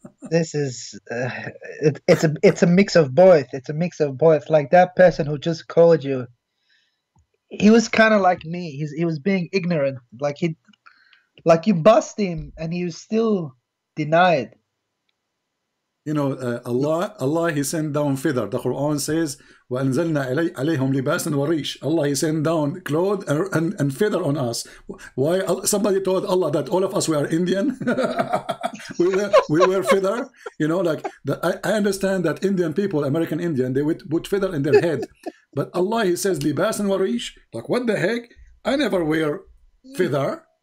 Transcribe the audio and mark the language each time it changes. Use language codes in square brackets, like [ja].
[en] This is it's a mix of both. It's a mix of both. Like that person who just called you, he was kind of like me. He was being ignorant. Like you bust him and he was still denied. Allah, he sent down feather. The Quran says, [ar] وَأَنزَلْنَا عَلَيْهِمْ لِبَاسًا وَرِيشًا. [en] Allah, he sent down clothes and feather on us. Why? Somebody told Allah that all of us were Indian. we were feather. I understand that Indian people, American Indian, they would put feather in their head. But Allah, he says, [ar] لِبَاسًا وَرِيشًا. [en] Like, what the heck? I never wear feather.